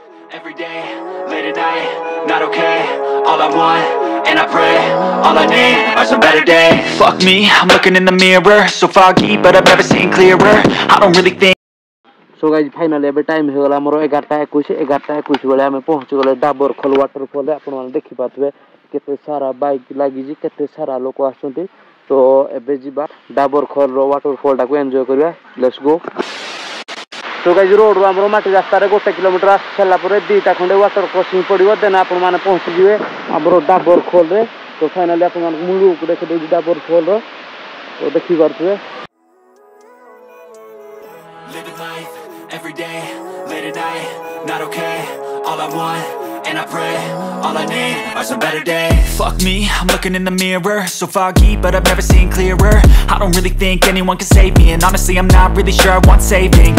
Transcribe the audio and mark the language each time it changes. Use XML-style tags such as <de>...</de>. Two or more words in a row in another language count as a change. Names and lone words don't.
<en>Every day, late at night, not okay. All I want, and I pray, all I need are some better days. Fuck me, I'm looking in the mirror, so foggy, but I've never seen clearer. I don't really think. So guys, finally</en> <or>ଏବେ ଟାଇମ୍ ହେଇଗଲା ଆମର 11:21 ବେଳେ ଆମେ ପହଞ୍ଚିଗଲେ ଡାବରଖୋଲ ୱାଟରଫଲ୍। ଆପଣମାନେ ଦେଖିପାରୁଥିବେ କେତେ ସାରା ବାଇକ୍ ଲାଗିଛି, କେତେ ସାରା ଲୋକ ଆସୁଛନ୍ତି। ତ ଏବେ ଯିବା ଡାବରଖୋଲର ୱାଟରଫଲ୍ଟାକୁ ଏନ୍ଜୟ କରିବା।</or> <en>Let's go.</en> <or>ତ ଗାଇଜ ରୋଡ଼ରୁ ଆମର ମାଟି ରାସ୍ତାରେ 1 କିଲୋମିଟର ଆସି ସାରିଲା ପରେ ଦୁଇଟା ଖଣ୍ଡେ</or> <en>water crossing</en> <or>ପଡ଼ିବ। ଦେନ୍ ଆପଣମାନେ ପହଞ୍ଚିଯିବେ ଆମର ଡାବରଖୋଲରେ। ତ ଫାଇନାଲି ଆପଣମାନଙ୍କୁ ମୁଁ ଲୁକ୍ ଦେଖିଦେଉଛି ଡାବରଖୋଲର। ତ ଦେଖିପାରୁଥିବେ।</or> <en>Living life, every day, late at night, not okay. All I want, and I pray, all I need are some better days. Fuck me, I'm looking in the mirror, so foggy, but I've never seen clearer. I don't really think anyone can save me, and honestly I'm not really sure I want saving.</en>